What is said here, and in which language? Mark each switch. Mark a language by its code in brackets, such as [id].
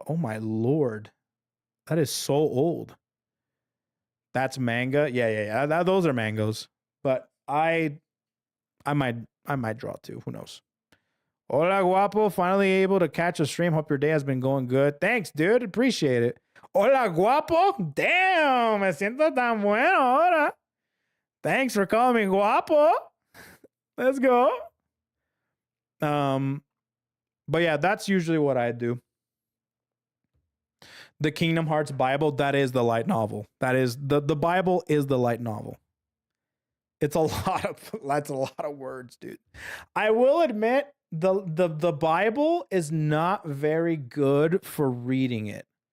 [en] Oh my Lord. That is so old. That's manga. Yeah. Those are mangoes. But I might draw too. Who knows? [es] Hola, guapo. [en] Finally able to catch a stream. Hope your day has been going good. Thanks, dude. Appreciate it. [es] Hola, guapo. Damn, me siento tan bueno ahora. [en] Thanks for calling me guapo. Let's go. But yeah, that's usually what I do. The Kingdom Hearts Bible, that is the light novel. That is the Bible is the light novel. That's a lot of words, dude. I will admit the Bible is not very good for reading it.